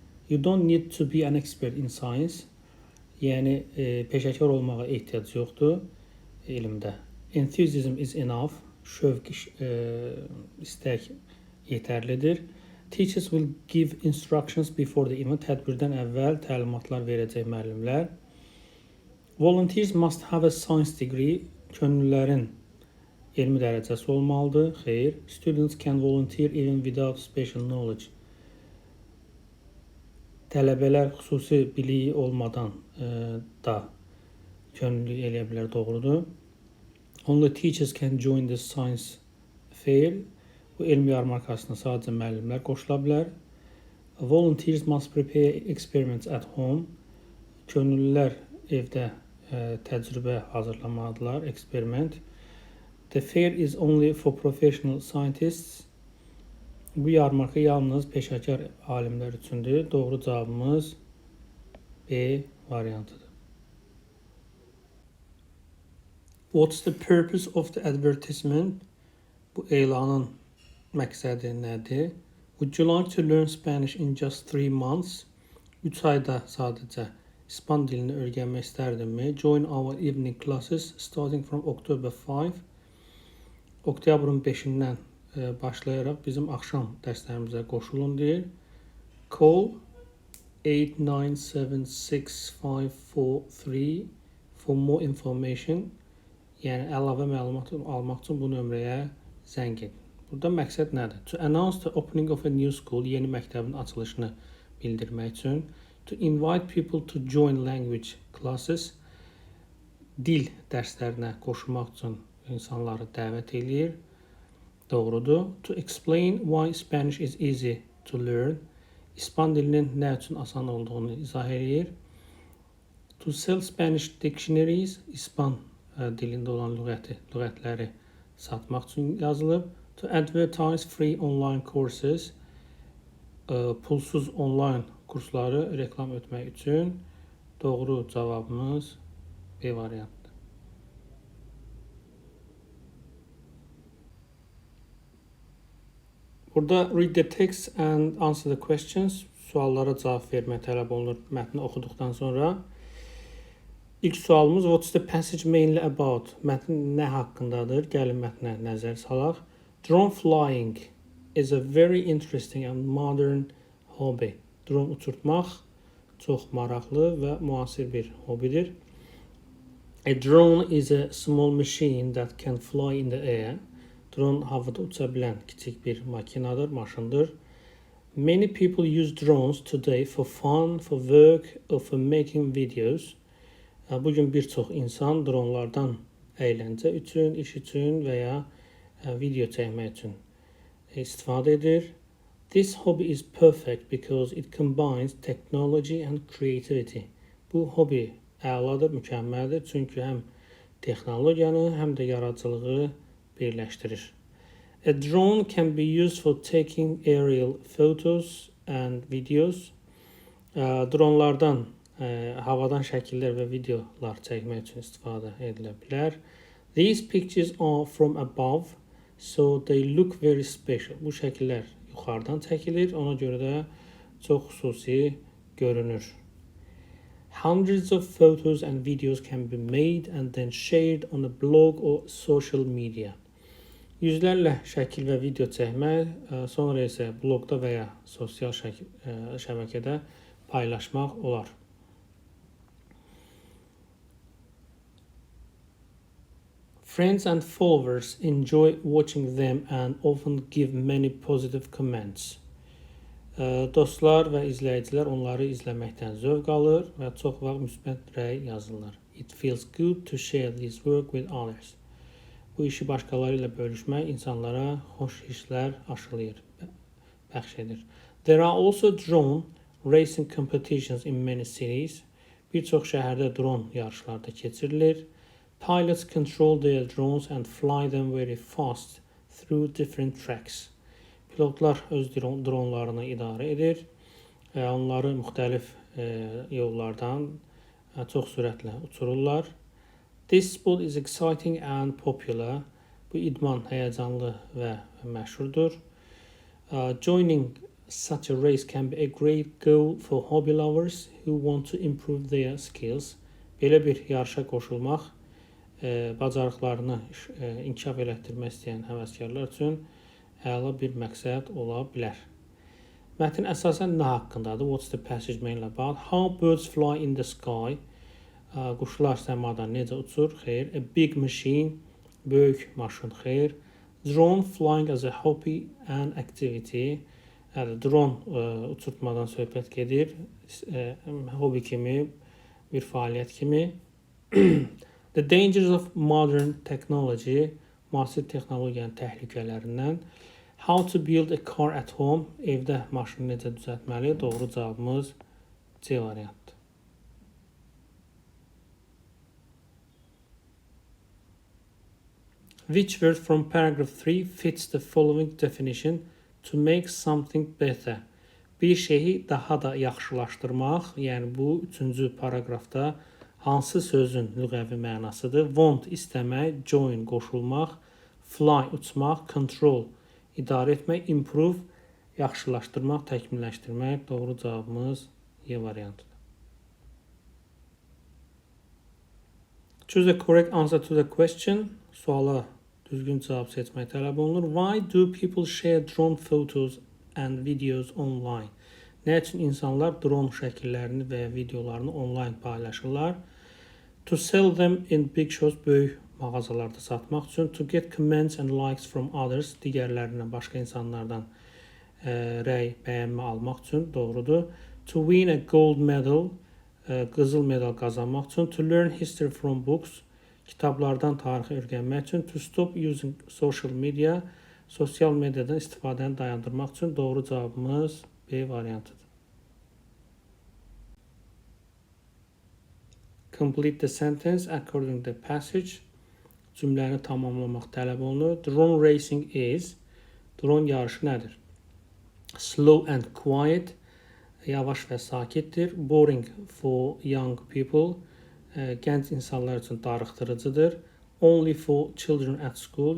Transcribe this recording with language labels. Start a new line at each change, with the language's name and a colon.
English: You don't need to be an expert in science.
Azerbaijani: Yəni, peşəkar olmağa ehtiyac yoxdur elmdə.
English: Enthusiasm is enough.
Azerbaijani: Şövq, istək yetərlidir.
English: Teachers will give instructions before the event.
Azerbaijani: Tədbirdən əvvəl təlimatlar verəcək müəllimlər.
English: Volunteers must have a science degree.
Azerbaijani: Könüllülərin elmi dərəcəsi olmalıdır. Xeyr.
English: Students can volunteer even without special knowledge.
Azerbaijani: Tələbələr xüsusi biliyi olmadan da könüllülük eləyə bilər. Doğrudur.
English: Only teachers can join the science fair.
Azerbaijani: Bu elmi yarmarkasına sadəcə müəllimlər qoşula bilər.
English: Volunteers must prepare experiments at home.
Azerbaijani: Könüllülər evdə təcrübə hazırlamalıdırlar, eksperiment.
English: The fair is only for professional scientists.
Azerbaijani: Bu yarmarka yalnız peşəkar alimlər üçündür. Doğru cavabımız B variantıdır.
English: What's the purpose of the advertisement?
Azerbaijani: Bu elanın məqsədi nədir?
English: Would you like to learn Spanish in just 3 months?
Azerbaijani: 3 ayda sadəcə İspan dilini öyrənmək istərdinmi?
English: Join our evening classes starting from October 5.
Azerbaijani: Oktyabrın 5-dən başlayaraq bizim axşam dərslərimizə qoşulun deyir.
English: Call 897643 for more information.
Azerbaijani: Yəni əlavə məlumat almaq üçün bu nömrəyə zəng edin. Burada məqsəd nədir?
English: To announce the opening of a new school,
Azerbaijani: yeni məktəbin açılışını bildirmək üçün.
English: To invite people to join language classes,
Azerbaijani: dil dərslərinə qoşulmaq üçün insanları dəvət eləyir. Doğrudur.
English: To explain why Spanish is easy to learn,
Azerbaijani: İspan dilinin nə üçün asan olduğunu izah edir.
English: To sell Spanish dictionaries,
Azerbaijani: İspan dilində olan lüğətləri satmaq üçün yazılıb.
English: To advertise free online courses,
Azerbaijani: pulsuz online kursları reklam etmək üçün. Doğru cavabımız B variantı.
English: Burada read the text and answer the questions.
Azerbaijani: Suallara cavab vermək tələb olunur mətni oxuduqdan sonra. İlk sualımız,
English: what's the passage mainly about?
Azerbaijani: Mətn nə haqqındadır? Gəlin mətnə nəzər salaq.
English: Drone flying is a very interesting and modern hobby.
Azerbaijani: Drone uçurtmaq çox maraqlı və müasir bir hobidir.
English: A drone is a small machine that can fly in the air.
Azerbaijani: Drone havada uça bilən kiçik bir makinadır, maşındır.
English: Many people use drones today for fun, for work, or for making videos.
Azerbaijani: Bugün bir çox insan dronlardan əyləncə üçün, iş üçün və ya video çəkmək üçün istifadə edir.
English: This hobby is perfect because it combines technology and creativity.
Azerbaijani: Bu hobi əladır, mükəmməldir, çünki həm texnologiyanı, həm də yaradıcılığı birləşdirir.
English: A drone can be used for taking aerial photos and videos.
Azerbaijani: Dronlardan havadan şəkillər və videolar çəkmək üçün istifadə edilə bilər.
English: These pictures are from above, so they look very special.
Azerbaijani: Bu şəkillər yuxarıdan çəkilir, ona görə də çox xüsusi görünür.
English: Hundreds of photos and videos can be made and then shared on a blog or social media.
Azerbaijani: Yüzlərlə şəkil və video çəkmək, sonra isə blogda və ya sosial şəbəkədə paylaşmaq olar.
English: Friends and followers enjoy watching them and often give many positive comments.
Azerbaijani: Dostlar və izləyicilər onları izləməkdən zövq alır və çox vaxt müsbət rəy yazırlar.
English: It feels good to share this work with others.
Azerbaijani: Bu işi başqaları ilə bölüşmək insanlara xoş hisslər aşılayır, bəxş edir.
English: There are also drone racing competitions in many cities.
Azerbaijani: Bir çox şəhərdə dron yarışları da keçirilir.
English: Pilots control their drones and fly them very fast through different tracks.
Azerbaijani: Pilotlar öz dronlarını idarə edir. Onları müxtəlif yollardan çox sürətlə uçururlar.
English: This sport is exciting and popular.
Azerbaijani: Bu idman həyəcanlı və məşhurdur.
English: Joining such a race can be a great goal for hobby lovers who want to improve their skills.
Azerbaijani: Belə bir yarışa qoşulmaq bacarıqlarını inkişaf elətdirmək istəyən həvəskarlar üçün əla bir məqsəd ola bilər. Mətn əsasən nə haqqındadır?
English: What's the passage mainly about? How birds fly in the sky.
Azerbaijani: Quşlar səmada necə uçur? Xeyr.
English: A big machine.
Azerbaijani: Böyük maşın. Xeyr.
English: Drone flying as a hobby and activity.
Azerbaijani: Drone uçurtmadan söhbət gedir. Hobi kimi, bir fəaliyyət kimi.
English: The dangers of modern technology.
Azerbaijani: Müasir texnologiyanın təhlükələrindən.
English: How to build a car at home.
Azerbaijani: Evdə maşını necə düzəltməli? Doğru cavabımız C variantı.
English: Which word from paragraph 3 fits the following definition? To make something better.
Azerbaijani: Bir şeyi daha da yaxşılaşdırmaq. Yəni bu 3-cü paragrafda hansı sözün lüğəvi mənasıdır? Want istəmək, join qoşulmaq, fly uçmaq, control idarə etmək, improve yaxşılaşdırmaq, təkmilləşdirmək. Doğru cavabımız Y variantıdır.
English: Choose the correct answer to the question.
Azerbaijani: Suala düzgün cavab seçmək tələb olunur.
English: Why do people share drone photos and videos online?
Azerbaijani: Nə üçün insanlar drone şəkillərini və ya videolarını online paylaşırlar?
English: To sell them in big shows,
Azerbaijani: böyük mağazalarda satmaq üçün.
English: To get comments and likes from others,
Azerbaijani: digərlərindən, başqa insanlardan rəy, bəyənmə almaq üçün. Doğrudur.
English: To win a gold medal,
Azerbaijani: qızıl medal qazanmaq üçün.
English: To learn history from books,
Azerbaijani: kitablardan tarixi öyrənmək üçün.
English: To stop using social media,
Azerbaijani: sosial mediadan istifadəni dayandırmaq üçün. Doğru cavabımız B variantıdır.
English: Complete the sentence according to the passage.
Azerbaijani: Cümləni tamamlamaq tələb olunur.
English: Drone racing is.
Azerbaijani: Drone yarışı nədir?
English: Slow and quiet.
Azerbaijani: Yavaş və sakitdir.
English: Boring for young people.
Azerbaijani: Gənc insanlar üçün darıxdırıcıdır.
English: Only for children at school.